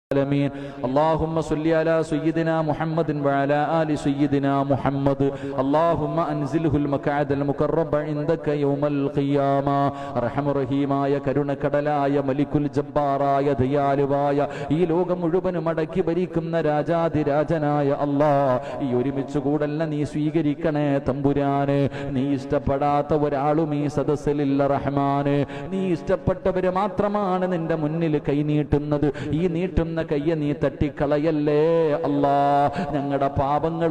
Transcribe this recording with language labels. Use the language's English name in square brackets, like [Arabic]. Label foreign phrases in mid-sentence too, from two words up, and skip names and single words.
[Arabic] العالمين اللهم صل على سيدنا محمد وعلى آل سيدنا محمد اللهم أنزله المقعد المقرب عندك يوم القيامة رحم رحيമായ [Malayalam] കരുണക്കടലായ മലിക്കുൽ ജബ്ബാറായ ദയാലുവായ ഈ ലോകം മുഴുവനും അടക്കി ഭരിക്കുന്ന രാജാതിരാജനായ അല്ലാഹ് ഈ ഒരുമിച്ച് കൂടല്ല നീ സ്വീകരിക്കണേ തമ്പുരാനെ നീ ഇഷ്ടപ്പെടാത്ത ഒരാളും ഈ സദസ്സിലില്ല റഹ്മാനെ നീ ഇഷ്ടപ്പെട്ടവര് മാത്രമാണ് നിന്റെ മുന്നിൽ കൈനീട്ടുന്നത് ഈ നീട്ടുന്ന കയ്യ നീ തട്ടിക്കളയല്ലേ അല്ലാ ഞങ്ങളുടെ പാപങ്ങൾ